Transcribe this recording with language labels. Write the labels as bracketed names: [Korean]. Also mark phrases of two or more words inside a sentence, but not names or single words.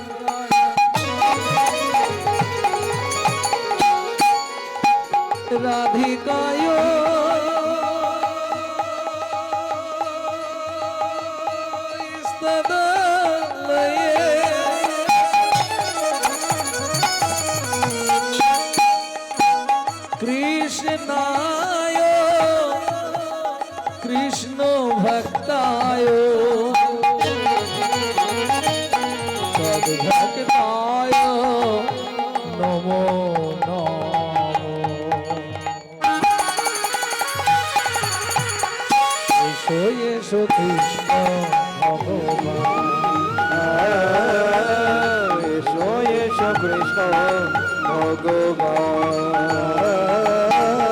[Sanskrit] राधिकाय स्तदलये कृष्णाय कृष्ण भक्ताय सद्भक्ताय नमो नमो [Bangla] এসো এসো কৃষ্ণ ভগবান এসো এসো কৃষ্ণ ভগবান